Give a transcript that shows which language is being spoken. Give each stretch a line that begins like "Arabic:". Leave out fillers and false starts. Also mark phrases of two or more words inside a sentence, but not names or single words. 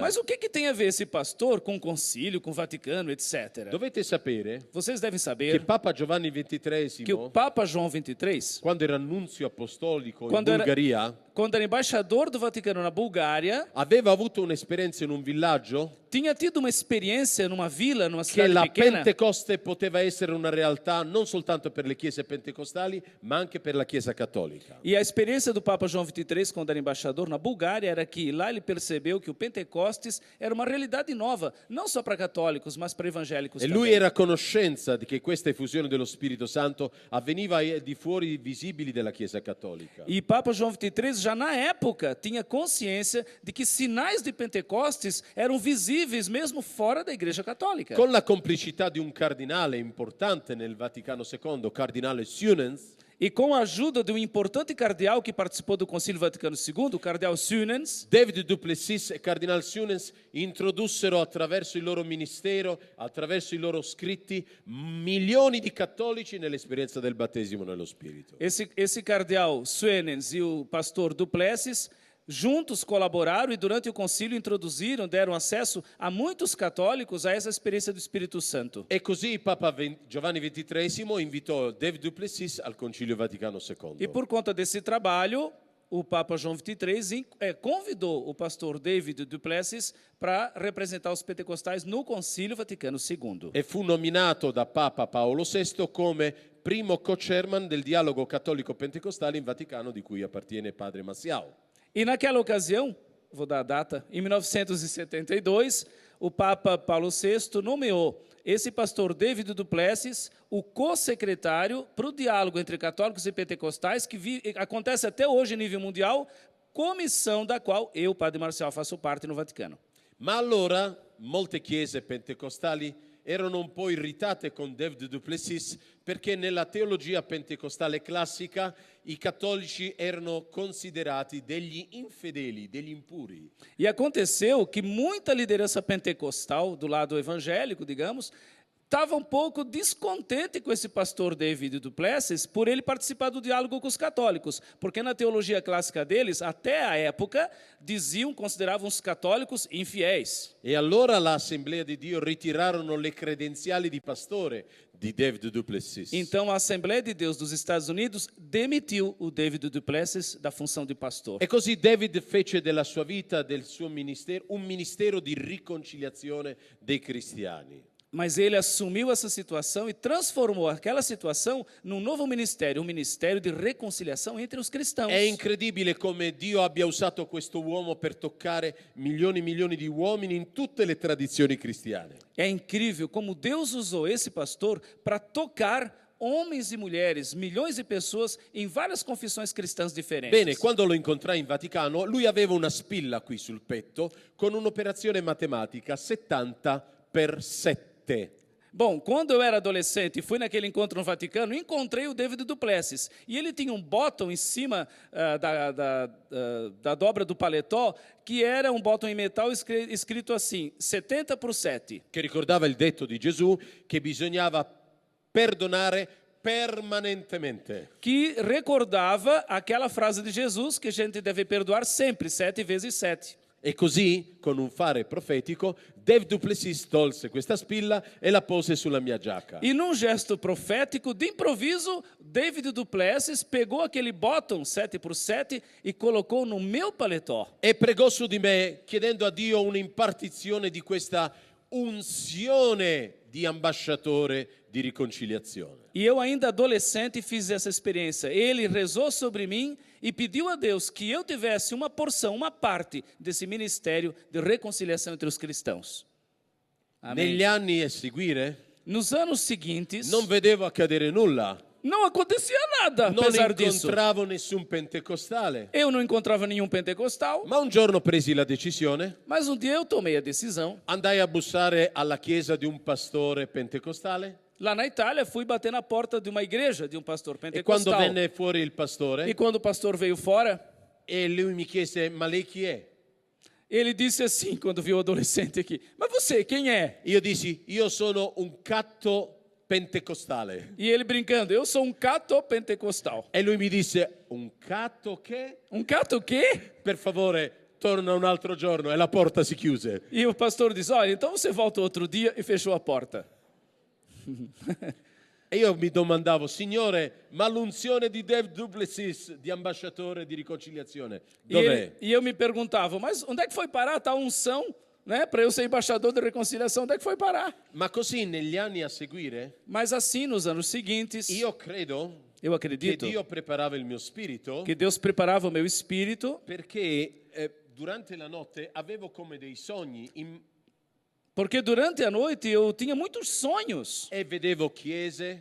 Portuguese: Mas o que tem a ver esse pastor com o concílio, com o Vaticano, etc.?
Italian: Dovete sapere
Portuguese: Vocês devem
Italian: che
Portuguese: saber
Italian: Papa Giovanni
Portuguese: que
Italian: XXIII,
Portuguese: o Papa João XXIII,
Italian: quando era nunzio apostolico in
Portuguese: Quando era-
Italian: Bulgaria,
Portuguese: quando era embaixador do Vaticano na Bulgária,
Italian: aveva avuto un'esperienza in un villaggio
Portuguese: tinha tido uma experiência numa vila, numa
Italian: che
Portuguese: cidade
Italian: la
Portuguese: pequena,
Italian: Pentecoste poteva essere una realtà non soltanto per le chiese pentecostali, ma anche per la Chiesa cattolica.
Portuguese: e a experiência do Papa João XXIII, quando era embaixador na Bulgária, era que lá ele percebeu que o Pentecostes era uma realidade nova, não só para católicos, mas para evangélicos
Italian: E lui
Portuguese: também.
Italian: era a conoscenza di che questa effusione dello Spirito Santo avveniva ai di fuori visibili della Chiesa cattolica.
Portuguese: E Papa João XXIII, já na época, tinha consciência de que sinais de Pentecostes eram visíveis mesmo fora da Igreja Católica.
Italian: Con la complicità di un cardinale importante nel Vaticano II, cardinale Sunens,
Portuguese: E com a ajuda de um importante cardeal que participou do Concílio Vaticano II, o cardeal Sunens,
Italian: David Duplessis e Cardinal Sunens introdussero attraverso il loro ministero, attraverso i loro scritti, milioni di cattolici nell'esperienza del battesimo nello Spirito.
Portuguese: esse cardeal Sunens e o pastor Duplessis juntos colaboraram e durante o concílio introduziram, deram acesso a muitos católicos a essa experiência do Espírito Santo.
Italian: E così Papa Giovanni XXIII invitò David Duplessis al Concilio Vaticano II.
Portuguese: E por conta desse trabalho, o Papa João XXIII convidou o pastor David Duplessis para representar os pentecostais no Concílio Vaticano II.
Italian: E fu nominato da Papa Paolo VI come primo co-chairman del dialogo cattolico-pentecostale in Vaticano, di cui appartiene padre Massiao.
Portuguese: E naquela ocasião, vou dar a data, em 1972, o Papa Paulo VI nomeou esse pastor David Duplessis o co-secretário para o diálogo entre católicos e pentecostais, que acontece até hoje em nível mundial, comissão da qual eu, padre Marcial, faço parte no Vaticano.
Italian: Ma allora molte chiese pentecostali erano un po' irritate con David Duplessis perché nella teologia pentecostale classica i cattolici erano considerati degli infedeli, degli impuri.
Portuguese: E aconteceu que muita liderança pentecostal, do lado evangélico, digamos, estava um pouco descontente com esse pastor David Duplessis por ele participar do diálogo com os católicos, porque na teologia clássica deles, até a época, consideravam os católicos infiéis.
Italian: E allora l'Assemblea di Dio ritirarono le credenziali di pastore di David du Plessis.
Portuguese: Então a Assembleia de Deus dos Estados Unidos demitiu o David du Plessis da função de pastor.
Italian: E così David fece della sua vita, del suo ministero, un ministero di riconciliazione dei cristiani.
Portuguese: Mas ele assumiu essa situação e transformou aquela situação num novo ministério, um ministério de reconciliação entre os cristãos.
Italian: È incredibile come Dio abbia usato questo uomo per toccare milioni e milioni di uomini in tutte le tradizioni cristiane.
Portuguese: É incrível como Deus usou esse pastor para tocar homens e mulheres, milhões de pessoas em várias confissões cristãs diferentes.
Italian: Bene, quando lo incontrai in Vaticano, lui aveva una spilla qui sul petto con un'operazione matematica 70 per 7.
Portuguese: Bom, quando eu era adolescente e fui naquele encontro no Vaticano, encontrei o David du Plessis. E ele tinha um bottom em cima da dobra do paletó, que era um bottom em metal escrito assim, 70 por 7.
Italian: Che ricordava il detto di Gesù che bisognava perdonare permanentemente.
Portuguese: Que recordava aquela frase de Jesus que a gente deve perdoar sempre, 7 vezes 7.
Italian: E così, con un fare profetico, David du Plessis tolse questa spilla e la pose sulla mia giacca.
Portuguese: E num gesto profético, de improviso, David du Plessis pegou aquele bottom 7 por 7 e colocou no meu paletó.
Italian: E pregò su di me, chiedendo a Dio un'impartizione di questa unzione di ambasciatore di riconciliazione.
Portuguese: E eu ainda adolescente fiz essa experiência. Ele rezou sobre mim e pediu a Deus que eu tivesse uma porção, uma parte desse ministério de reconciliação entre os cristãos. Amém.
Italian: Negli anni a seguire
Portuguese: Nos anos seguintes,
Italian: non vedevo accadere nulla.
Portuguese: não acontecia nada,
Italian: Non
Portuguese: apesar disso.
Italian: incontravo nessun pentecostale.
Portuguese: Eu não encontrava nenhum pentecostal,
Italian: Ma un giorno presi la decisione,
Portuguese: mas um dia eu tomei a decisão.
Italian: andai a bussare alla chiesa di un pastore pentecostale
Portuguese: Lá na Itália, fui bater na porta de uma igreja de um pastor
Italian: e quando
Portuguese: pentecostal.
Italian: venne fuori il
Portuguese: E
Italian: pastore
Portuguese: quando o pastor veio fora,
Italian: e lui mi chiese: ma lei chi è?
Portuguese: ele disse assim, quando viu o adolescente aqui, mas você, quem é?
Italian: Io dissi: io sono un catto pentecostale.
Portuguese: E ele brincando, eu sou um cato pentecostal.
Italian: E lui mi disse: un catto che?
Portuguese: Um cato o quê?
Italian: Per favore, torna un altro giorno. E la porta si chiuse.
Portuguese: E o pastor diz, olha, então você volta outro dia e fechou a porta.
Italian: E io mi domandavo: Signore, ma l'unzione di David du Plessis, di ambasciatore di riconciliazione, dov'è?
Portuguese: E eu me perguntava, mas onde é que foi parar tal unção, né, para eu ser embaixador de reconciliação, onde é que foi parar?
Italian: Ma così negli anni a seguire,
Portuguese: Mas assim, nos anos seguintes,
Italian: io credo
Portuguese: eu
Italian: che
Portuguese: acredito
Italian: Dio preparava il mio spirito
Portuguese: que Deus preparava o meu espírito,
Italian: perché durante la notte avevo come dei sogni
Portuguese: porque durante a noite eu tinha muitos sonhos.
Italian: e vedevo chiese